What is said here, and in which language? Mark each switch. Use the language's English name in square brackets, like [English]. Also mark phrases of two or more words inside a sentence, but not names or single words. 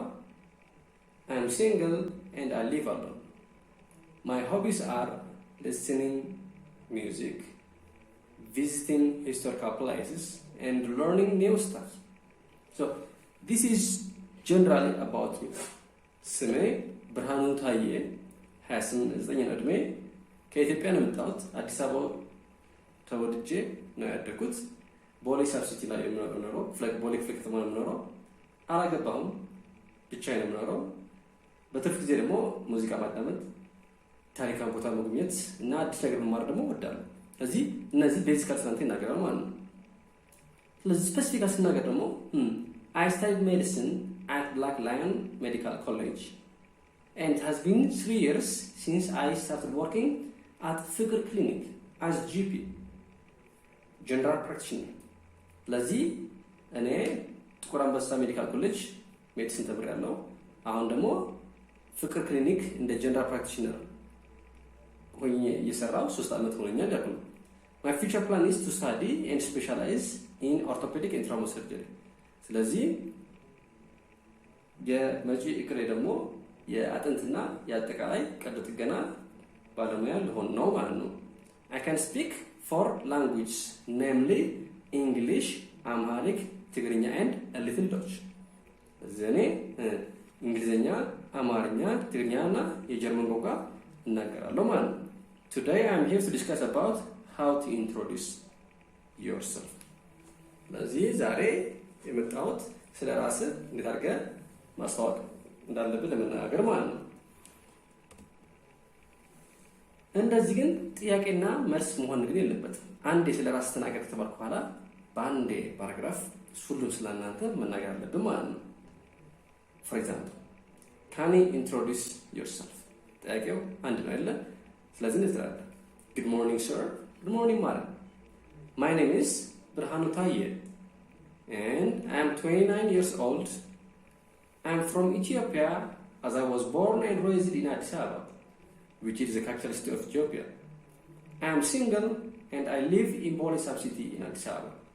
[English] I am single and I live alone. My hobbies are listening music, visiting historical places, and learning new stuff. So this is generally about me. [Amharic] ስሜ ብርሃኑ ታዬ 29 ዕድሜ ከኢትዮጵያ ነው የመጣሁት አዲስ አበባ ተወልጄ ነው ያደግኩት ቦሌ ሳብሲቲ ላይ ነው የምኖረው ቦሌ ክፍለ ከተማ ነው የምኖረው አላገባሁም ብቻዬን ነው የምኖረው በትርፍ ጊዜ ደግሞ ሙዚቃ ማዳመጥ ታሪካዊ ቦታ መጎብኘት እና አዲስ ነገር መማር ደግሞ እወዳለሁ ስለዚህ እነዚህ ቤዚካል ስናንተ ይናገራሉ ማለት ነው ስለዚህ ስፔሲፊካሊ ስናገር ደግሞ [English] I studied medicine at Black Lion Medical College and it has been 3 years since I started working at Fikr Clinic as GP, General Practitioner. [Amharic] ለዚህ እኔ ጥቁር አንበሳ ሜዲካል ኮሌጅ ሜዲሲን ተምሬያለሁ አሁን ደግሞ ፍቅር ክሊኒክ እንደ [English] general practitioner [Amharic] ሆኜ እየሰራሁ 3 ዓመት ሆነኛል ያልኩ [English] My future plan is to study and specialize in orthopedic and trauma surgery. [Amharic] ስለዚህ የመጪ እቅዴ ደግሞ የአጥንትና የአጠቃላይ ቀዶ ጥገና ባለሙያ ልሆን ነው ማለት ነው I [English] can speak 4 languages namely English, Amharic, ትግርኛ and a little Dutch [Amharic] እኔ እንግሊዘኛ አማርኛ ትግርኛና የጀርመን ቋንቋ እናገራለሁ ማለት ነው [English] Today I am here to discuss about how to introduce yourself [Amharic] ለዚህ ዛሬ የመጣሁት ስለ ራስህ እንዴት አድርገህ ማስተዋወቅ እንዳለብህ ለመናገር ማለት ነው እንደዚህ ግን ጥያቄና መልስ መሆን ግን የለበትም አንዴ ስለ ራስህ ተናገር ከተባልኩ በኋላ በአንዴ ፓራግራፍ ሁሉም ስለናንተ መናገር አለብህ ማለት ነው [English] For example can you introduce yourself [Amharic] ጥያቄው አንድ ነው አይደል ስለዚህ እንስራለን [English] Good morning sir Good morning madam My name is Brhanu Taye and I am 29 years old I am from Ethiopia as I was born and raised in Addis Ababa which is the capital city of Ethiopia. I am single and I live in Bole sub-city in Addis Ababa.